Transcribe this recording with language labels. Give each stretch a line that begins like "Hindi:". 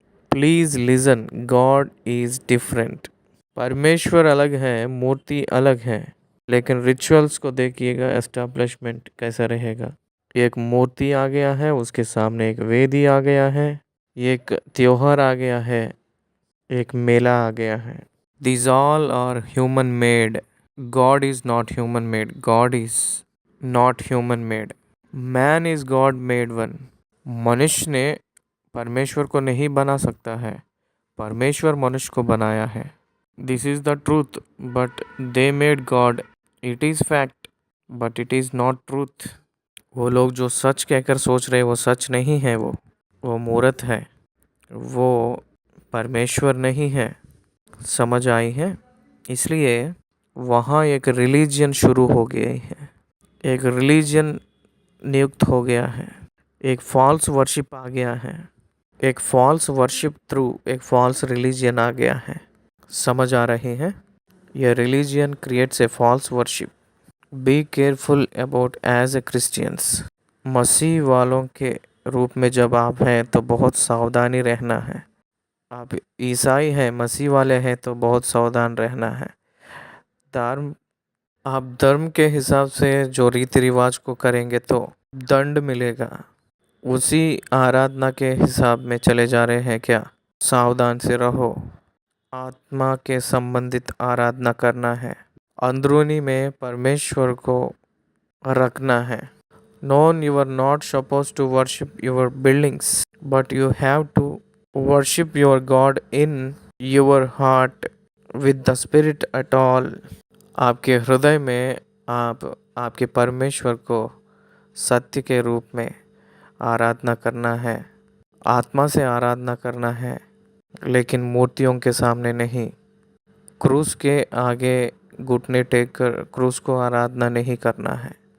English: Please listen, god is different.
Hindi: परमेश्वर अलग है, मूर्ति अलग है, लेकिन रिचुअल्स को देखिएगा, एस्टैब्लिशमेंट कैसा रहेगा। एक मूर्ति आ गया है, उसके सामने एक वेदी आ गया है, एक त्योहार आ गया है, एक मेला आ गया है।
English: These all are human made. God is not human made. God is not human made. Man is God made one.
Hindi: मनुष्य ने परमेश्वर को नहीं बना सकता है, परमेश्वर मनुष्य को बनाया है।
English: This is the truth, but they made God. It is fact, but it is not truth.
Hindi: वो लोग जो सच कहकर सोच रहे वो सच नहीं है, वो मूर्त है, वो परमेश्वर नहीं है। समझ आई है? इसलिए वहाँ एक रिलीजन शुरू हो गई है, एक रिलीजन नियुक्त हो गया है, एक फॉल्स वर्शिप आ गया है, एक फॉल्स वर्शिप थ्रू एक फॉल्स रिलीजन आ गया है। समझ आ रही है? यह
English: Religion creates a false worship. Be careful about as a Christians.
Hindi: मसीह वालों के रूप में जब आप हैं तो बहुत सावधानी रहना है। आप ईसाई हैं, मसीह वाले हैं तो बहुत सावधान रहना है। आप धर्म के हिसाब से जो रीति रिवाज को करेंगे तो दंड मिलेगा। उसी आराधना के हिसाब में चले जा रहे हैं क्या? सावधान से रहो। आत्मा के संबंधित आराधना करना है, अंदरूनी में परमेश्वर को रखना है।
English: Known you are not supposed to worship your buildings, but you have to worship your God in your heart with the Spirit at all.
Hindi: आपके हृदय में आप आपके परमेश्वर को सत्य के रूप में आराधना करना है, आत्मा से आराधना करना है, लेकिन मूर्तियों के सामने नहीं। क्रूस के आगे घुटने टेक कर क्रूस को आराधना नहीं करना है।